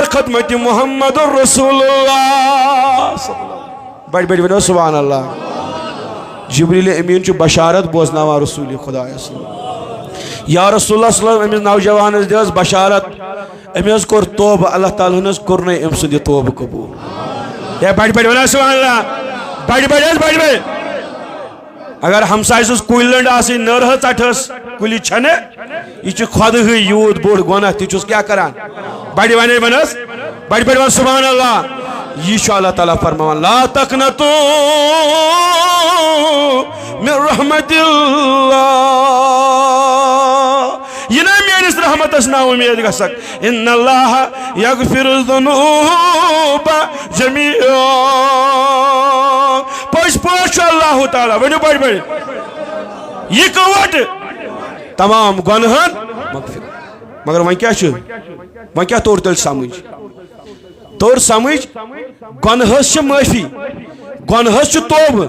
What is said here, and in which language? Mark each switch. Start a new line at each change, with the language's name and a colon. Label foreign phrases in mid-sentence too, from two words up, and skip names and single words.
Kashmiri: خدمت محمد رسول اللہ بڑ بڑ ونو
Arabic: سبحان اللہ
Kashmiri: جبریل امین چھُ بشارت بوزناوان رسول خدا
Arabic: یا رسول اللہ صلی اللہ علیہ وسلم
Kashmiri: امس نوجوانس دِژ بشارت امس کوٚر توبہ اللہ تعالیٰ ہن کوٚرنے أمۍ سُنٛد یہِ توبہ قبوٗل ہے بڑ بڑ ونو
Arabic: سبحان اللہ
Kashmiri: بڑ بڑ بڑ بڑ اگر ہمسائے سٕنٛز کُلۍ لٔنٛڈ آسٕنۍ نٔر ژٹہس کُلہِ چھنہٕ یہ چھُ خۄدہٕے یوٗت بوٚڑ گۄناہ تہِ چھُس کیٛاہ کران بڑِ ونے ونس بڑ بڑ ون
Arabic: سبحان اللہ
Kashmiri: یہ چھُ اللہ تعالیٰ فرماوان
Arabic: لا تقنطوا من رحمت اللہ
Kashmiri: یہ نہ میٲنِس رحمتس نا اُمید گژھکھ
Arabic: ان اللہ یغفر الذنوب جمیعا
Kashmiri: پٔزۍ پٲٹھۍ چھُ اللہ تعالیٰ ؤنِو بڑِ بڑِ یہ کٔوٹ تمام گۄنہن مغفرت مگر وۄنۍ کیٛاہ چھُ وۄنۍ کیٛاہ توٚر تیٚلہِ سمجھ توٚر سمجھ گۄنہس چھِ معٲفی گۄنہس چھُ توبہٕ